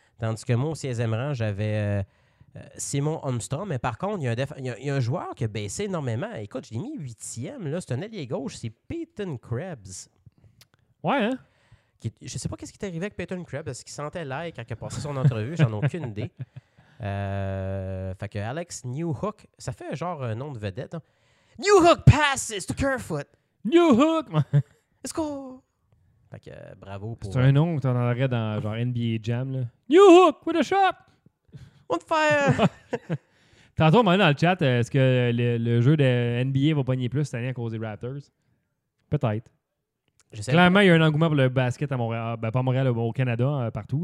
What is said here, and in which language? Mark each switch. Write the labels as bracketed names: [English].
[French] Tandis que moi, au 16e rang, j'avais... Simon Holmstrom, mais par contre, il y a un joueur qui a baissé énormément. Écoute, je l'ai mis 8e, là. C'est un allié gauche, c'est Peyton Krebs. Ouais, hein? Je sais pas qu'est-ce qui est arrivé avec Peyton Krebs. Est-ce qu'il sentait l'air quand il a passé son entrevue? J'en ai aucune idée. Fait que Alex Newhook, ça fait genre un nom de vedette. Hein? [English] Newhook passes to Kerfoot! Newhook! [French] Let's go! Fait que bravo pour... C'est un nom que t'en aurais dans genre NBA Jam, là. [English] Newhook with a shot! [French] On te fait... Tantôt, on m'a dit dans le chat, est-ce que le jeu de NBA va pogner plus cette année à cause des Raptors? Peut-être. Clairement, il y a un engouement pour le basket à Montréal. Ben, pas à Montréal, au Canada, partout.